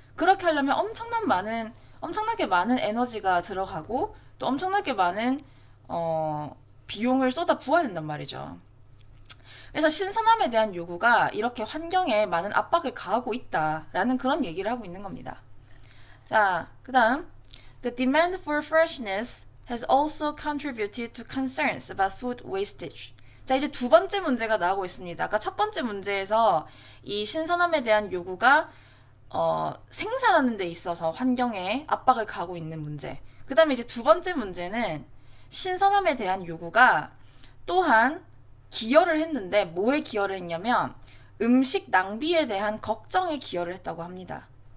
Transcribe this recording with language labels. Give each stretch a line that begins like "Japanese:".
Korean: 그렇게 하려면 엄청나게 많은 에너지가 들어가고 또 엄청나게 많은 비용을 쏟아 부어야 된단 말이죠. 그래서 신선함에 대한 요구가 이렇게 환경에 많은 압박을 가하고 있다라는 그런 얘기를 하고 있는 겁니다. 자, 그 다음
English: The demand for freshness has also contributed to concerns about food wastage.
Korean: 자, 이제 두 번째 문제가 나오고 있습니다. 아까 첫 번째 문제에서 이 신선함에 대한 요구가 생산하는 데 있어서 환경에 압박을 가하고 있는 문제. 그 다음에 이제 두 번째 문제는 신선함에 대한 요구가 또한 기여를 했는데 뭐에 기여를 했냐면 음식 낭비에 대한 걱정에 기여를 했다고 합니다.